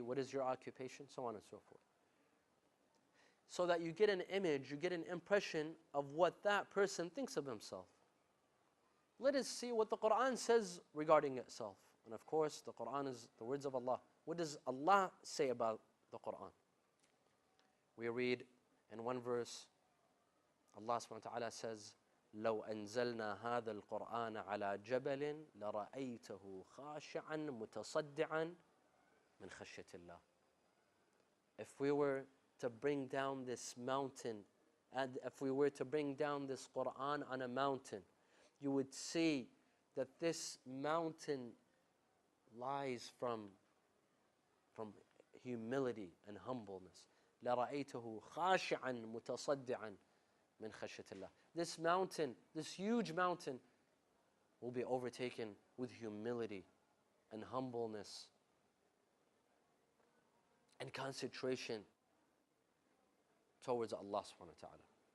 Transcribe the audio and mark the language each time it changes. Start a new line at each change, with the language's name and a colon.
English: What is your occupation? So on and so forth. So that you get an image, you get an impression of what that person thinks of himself. Let us see what the Quran says regarding itself. And of course, the Quran is the words of Allah. What does Allah say about the Quran? We read in one verse, Allah subhanahu wa ta'ala says,
Arabic: لو أنزلنا هذا القرآن على جبل لرأيته خاشعا متصدعا من خشية الله.
English: If we were to bring down this mountain, and if we were to bring down this Quran on a mountain, you would see that this mountain lies from humility and humbleness.
Arabic: لرأيته خاشعا متصدعا من خشية الله.
English: This mountain, this huge mountain, will be overtaken with humility and humbleness and concentration towards Allah subhanahu wa ta'ala.